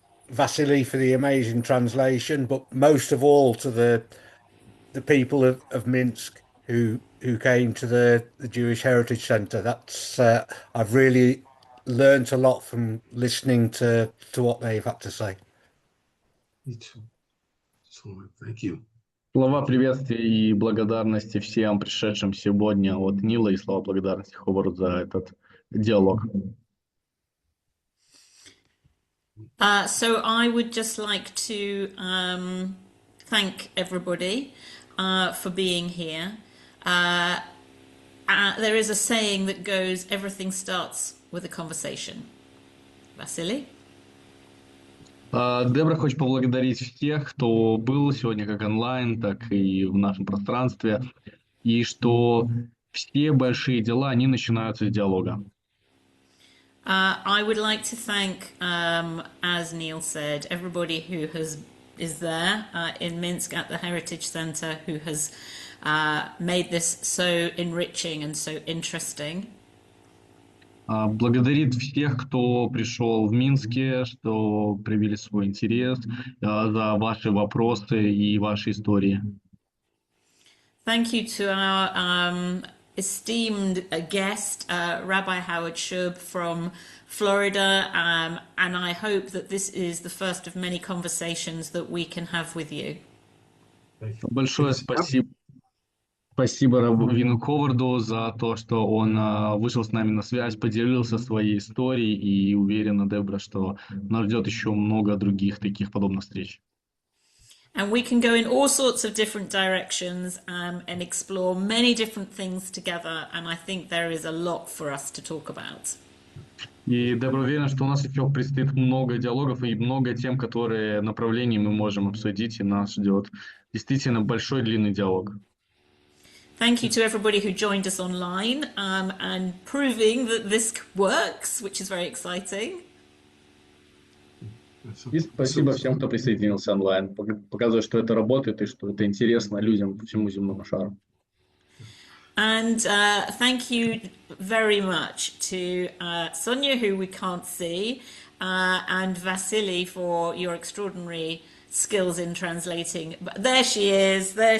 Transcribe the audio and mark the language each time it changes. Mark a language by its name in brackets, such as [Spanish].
[English] Vasily for the amazing translation, but most of all to the people of Minsk who came to the Jewish Heritage Centre. That's I've really learnt a lot from listening to what they've had to say. Me too. So, thank you. [Russian] Слова приветствия и благодарности всем пришедшим сегодня от Нила и слова благодарности Ховарду за этот диалог. [English] So I would just like to thank everybody for being here. There is a saying that goes, everything starts with a conversation. Vasily? [Russian] Дебра хочет поблагодарить всех, кто был сегодня как онлайн, так и в нашем пространстве, и что все большие дела, они начинаются с диалога. [English] I would like to thank, as Neil said, everybody who is there in Minsk at the Heritage Centre who has made this so enriching and so interesting. [Russian] Благодарит всех, кто пришел в Минске, что проявили свой интерес, за ваши вопросы и ваши истории. [English] Thank you to our esteemed guest, Rabbi Howard Shub from Florida, and I hope that this is the first of many conversations that we can have with you. [Russian] Большое спасибо. Спасибо Раввину Ховарду за то, что он вышел с нами на связь, поделился своей историей, и уверена, Дебра, что нас ждет еще много других таких подобных встреч. [English] And we can go in all sorts of different directions and explore many different things together, and I think there is a lot for us to talk about. [Russian] И Дебра уверена, что у нас еще предстоит много диалогов и много тем, которые направлений мы можем обсудить, и нас ждет действительно большой длинный диалог. [English] Thank you to everybody who joined us online and proving that this works, which is very exciting. [Russian] И спасибо всем, кто присоединился онлайн, показывает, что это работает и что это интересно людям по всему земному шару. [English] And thank you very much to Sonia, who we can't see, and Vasily for your extraordinary skills in translating. But there she is.